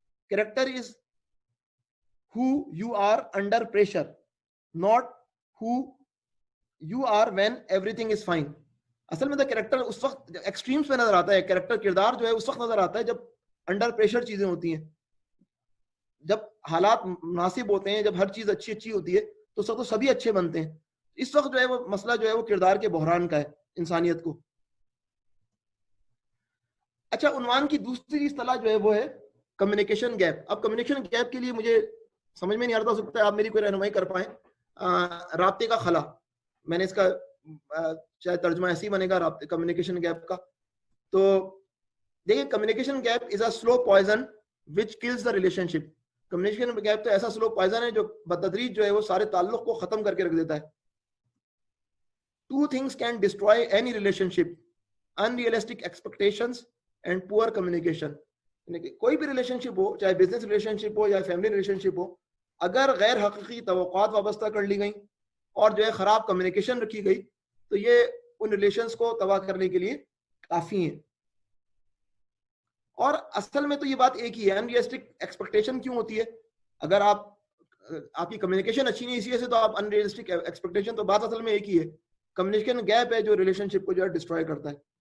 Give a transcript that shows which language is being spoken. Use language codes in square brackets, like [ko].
[en] Character is who you are under pressure, not who you are when everything is fine. [ur] اصل میں تو character اس وقت extremes پہ نظر آتا ہے, کریکٹر کردار جو ہے اس وقت نظر آتا ہے جب انڈر پریشر چیزیں ہوتی ہیں, جب حالات مناسب ہوتے ہیں, جب ہر چیز اچھی ہوتی ہے تو سب تو سبھی اچھے بنتے ہیں. اس وقت جو ہے وہ مسئلہ جو ہے وہ کردار کے بحران کا ہے انسانیت کو. اچھا, عنوان کی دوسری اصطلاح جو ہے وہ ہے کمیونیکیشن گیپ. اب کمیونیکیشن گیپ کے لیے مجھے سمجھ میں نہیں آ رہا, ہو سکتا ہے آپ میری کوئی رہنمائی کر پائیں. رابطے کا خلا, میں نے اس کا شاید ترجمہ ایسے ہی بنے گا, رابطے کمیونیکیشن گیپ کا. [en] تو دیکھیں, communication gap is a slow poison which kills the relationship. [ur] Communication gap تو ایسا سلو پوائزن ہے جو بتدریج جو ہے وہ سارے تعلق کو ختم کر کے رکھ دیتا ہے. [en] Two things can destroy any relationship: unrealistic expectations and poor communication. [ur] کوئی بھی ریلیشن شپ ہو, چاہے بزنس ریلیشن شپ ہو یا فیملی ریلیشن شپ ہو, اگر غیر حقیقی توقعات وابستہ کر لی گئیں اور جو ہے خراب کمیونیکیشن رکھی گئی تو یہ ان ریلیشنز کو تباہ کرنے کے لیے کافی ہیں. اور اصل میں تو یہ بات ایک ہی ہے, انریلسٹک ایکسپیکٹیشن کیوں ہوتی ہے؟ اگر آپ کی کمیونیکیشن اچھی نہیں, اسی وجہ سے تو آپ انریلسٹک ایکسپیکٹیشن, تو بات اصل میں ایک ہی ہے, کمیونیکیشن گیپ ہے جو ریلیشن شپ کو جو ہے ڈسٹروائے کرتا ہے.